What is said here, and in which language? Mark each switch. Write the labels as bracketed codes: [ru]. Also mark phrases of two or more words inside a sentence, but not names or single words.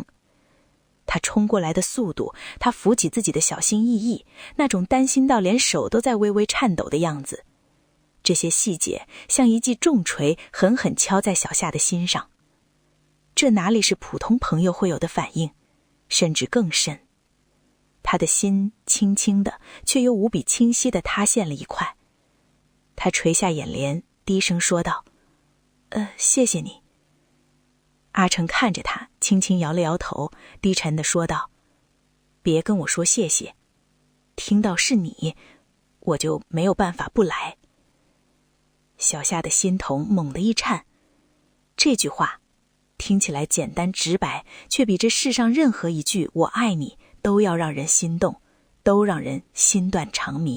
[zh] 他衝過來的速度，他扶起自己的小心翼翼，那種擔心到連手都在微微顫抖的樣子，這些細節像一記重錘，狠狠敲在小夏的心上。這哪裡是普通朋友會有的反應，甚至更甚。他的心輕輕的，卻又無比清晰地塌陷了一塊。他垂下眼簾，低聲說道：謝謝你。阿成看着他，輕輕搖了搖頭，低沉地說道：別跟我說謝謝，聽到是你，我就沒有辦法不來。小夏的心頭猛地一顫，這句話聽起來簡單直白，卻比這世上任何一句我愛你都要讓人心動，都讓人心斷腸迷。